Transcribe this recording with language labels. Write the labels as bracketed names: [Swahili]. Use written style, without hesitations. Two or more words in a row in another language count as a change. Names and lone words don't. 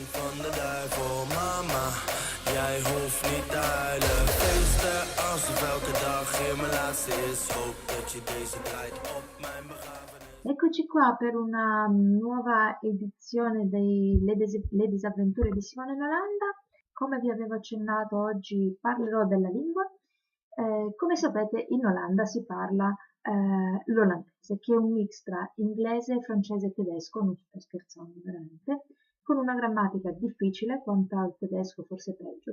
[Dutch] de die voor mama. Jij hoeft niet te huilen. Feesten alsof elke dag hier mijn laatste is. Hoop dat je deze draait op mijn begrafenis. [Italian] Eccoci qua per una nuova edizione dei Le disavventure di Simone in Olanda. Come vi avevo accennato, oggi parlerò della lingua. Come sapete, in Olanda si parla l'olandese, che è un mix tra inglese, francese e tedesco, non sto scherzando veramente, con una grammatica difficile quanto al tedesco, forse peggio.